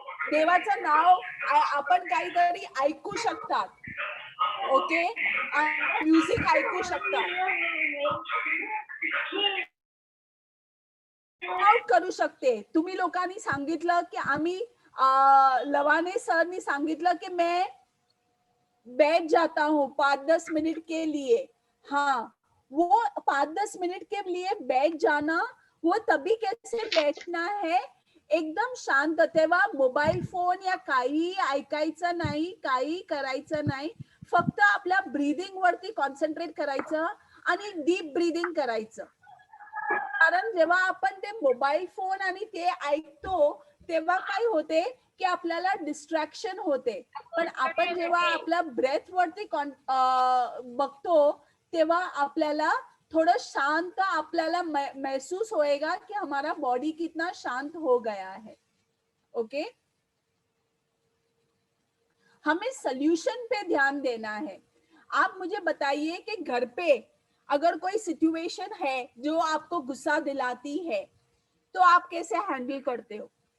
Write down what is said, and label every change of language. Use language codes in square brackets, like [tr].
[mr] देवाचं नाव आपण काहीतरी ऐकू शकतात, ओके, म्युझिक ऐकू शकतात, आउट करू शकते। तुम्ही लोकांनी सांगितलं की आम्ही लवाने सरनी सांगितलं की [hi] मैं बैठ जाता हूँ 5-10 मिनट के लिए। हाँ, वो 5-10 मिनट के लिए बैठ जाना, वो तभी कैसे बैठना है, [mr] एकदम शांत, तेव्हा मोबाईल फोन या काही ऐकायचं नाही, काही करायचं नाही, फक्त आपल्या ब्रीदिंग वरती कॉन्सन्ट्रेट करायचं आणि डीप ब्रीदिंग करायचं। कारण जेव्हा आपण ते मोबाईल फोन आणि ते ऐकतो तेव्हा काय होते की आपल्याला डिस्ट्रॅक्शन होते, पण आपण जेव्हा आपल्या ब्रेथ वरती बघतो तेव्हा आपल्याला थोड़ा शांत आपल्याला [hi] महसूस होएगा कि हमारा बॉडी कितना शांत हो गया है। ओके, हमें सॉल्यूशन पे ध्यान देना है। आप मुझे बताइए कि घर पे अगर कोई सिचुएशन है जो आपको गुस्सा दिलाती है तो आप कैसे हैंडल करते हो?